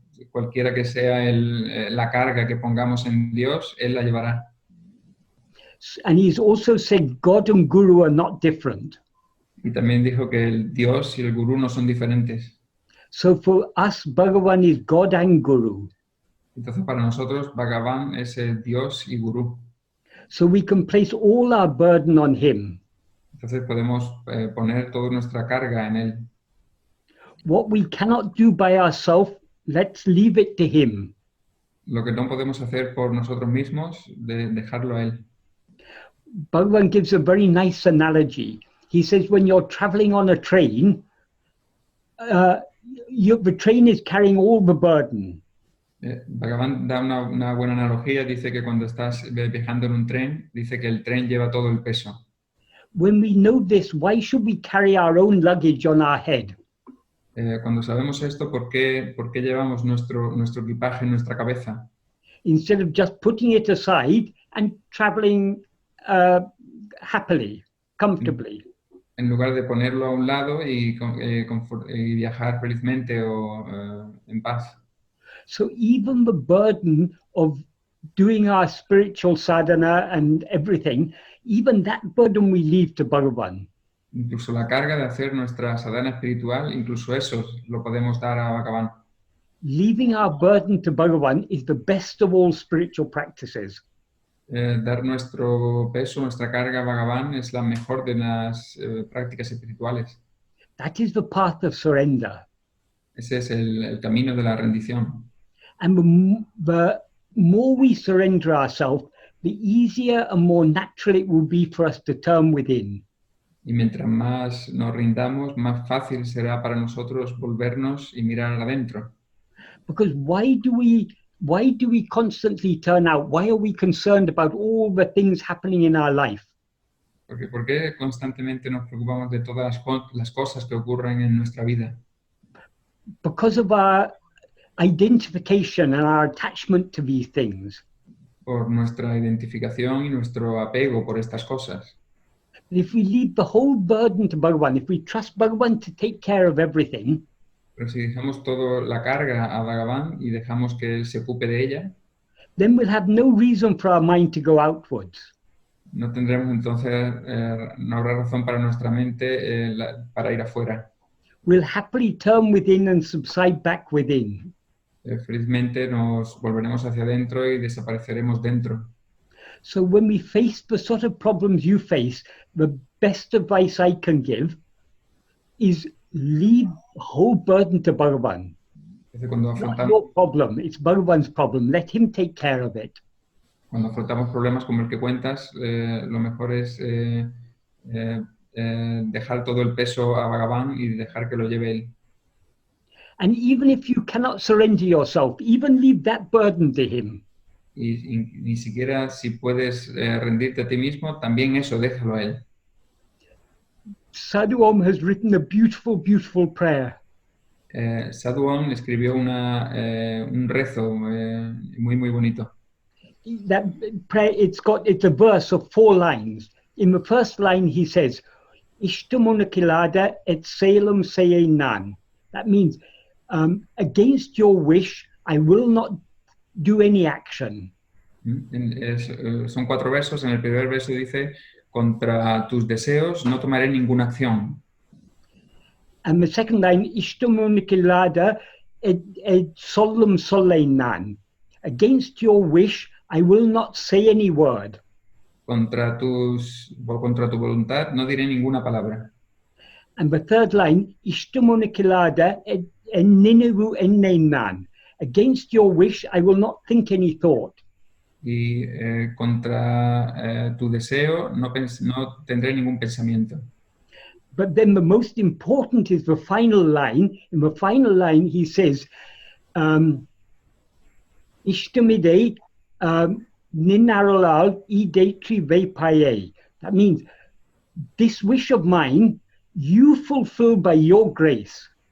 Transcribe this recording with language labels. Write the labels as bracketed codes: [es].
[es] Cualquiera que sea la carga que pongamos en Dios, Él la llevará. [en] And he's also said God and Guru are not different. [es] Y también dijo que el Dios y el Gurú no son diferentes. [en] So for us, Bhagavan is God and Guru. [es] Entonces para nosotros Bhagavan es el Dios y Gurú. [en] So we can place all our burden on him. [es] Entonces podemos poner toda nuestra carga en él. [en] What we cannot do by ourselves, let's leave it to him. [es] Lo que no podemos hacer por nosotros mismos, dejarlo a él. [en] Bhagavan gives a very nice analogy. He says when you're traveling on a train, the train is carrying all the burden. [es] Bhagavan da una buena analogía, dice que cuando estás viajando en un tren, dice que el tren lleva todo el peso. [en] When we know this, why should we carry our own luggage on our head? [es] Cuando sabemos esto, ¿por qué llevamos nuestro equipaje en nuestra cabeza? [en] Instead of just putting it aside and traveling happily, comfortably. [es] En lugar de ponerlo a un lado y viajar felizmente o en paz. [en] So even the burden of doing our spiritual sadhana and everything, even that burden we leave to Bhagavan. [es] Incluso la carga de hacer nuestra sadhana espiritual, incluso eso lo podemos dar a Bhagavan. [en] Leaving our burden to Bhagavan is the best of all spiritual practices. [es] Dar nuestro peso, nuestra carga a Bhagavan es la mejor de las prácticas espirituales. [en] That is the path of surrender. [es] Ese es el camino de la rendición. [en] And the more we surrender ourselves, the easier and more natural it will be for us to turn within. [es] Y mientras más nos rindamos, más fácil será para nosotros volvernos y mirar adentro. [en] Because why do we constantly turn out? Why are we concerned about all the things happening in our life? [es] Porque ¿por qué constantemente nos preocupamos de todas las cosas que ocurren en nuestra vida? [en] Because of our identification and our attachment to these things. [es] Por nuestra identificación y nuestro apego por estas cosas. [en] If we leave the whole burden to Bhagavan, if we trust Bhagavan to take care of everything, [es] pero si dejamos toda la carga a Bhagavan y dejamos que él se ocupe de ella, [en] then we'll have no reason for our mind to go outwards. [es] No tendremos entonces, no habrá razón para nuestra mente para ir afuera. [en] We'll happily turn within and subside back within. [es] Felizmente nos volveremos hacia adentro y desapareceremos dentro. [en] So when we face the sort of problems you face, the best advice I can give is leave the whole burden to Bhagavan. [es] Cuando [en] Not your problem, it's Bhagavan's problem. Let him take care of it. [es] Cuando afrontamos problemas como el que cuentas, lo mejor es dejar todo el peso a Bhagavan y dejar que lo lleve él. [en] And even if you cannot surrender yourself, even leave that burden to him. [es] Y ni siquiera si puedes rendirte a ti mismo, también eso déjalo a él. [en] Sadhu Om has written a beautiful, beautiful prayer. [es] Sadhu Om escribió un rezo muy, muy bonito. [en] That prayer, it's a verse of 4 lines. In the first line, he says, [ta] iṣṭamuṇak killāda ecceyalum seyyēṉāṉ. [en] That means, against your wish, I will not do any action. [es] Son 4 versos. En el primer verso dice, contra tus deseos no tomaré ninguna acción. [en] And the second line, [ta] iṣṭamuṇak killāda eccollum sollēṉāṉ. [en] Against your wish, I will not say any word. [es] Contra tu voluntad no diré ninguna palabra. [en] And the third line, [ta] iṣṭamuṇak killāda enniṇaivum. [en] Against your wish, I will not think any thought. [es] Y contra tu deseo no tendré ningún pensamiento. [en] But then the most important is the final line. In the final line, he says, [ta] iṣṭamidai eṇṇēṉāṉ ecceyalum. [en] That means, this wish of mine, you fulfill by your grace.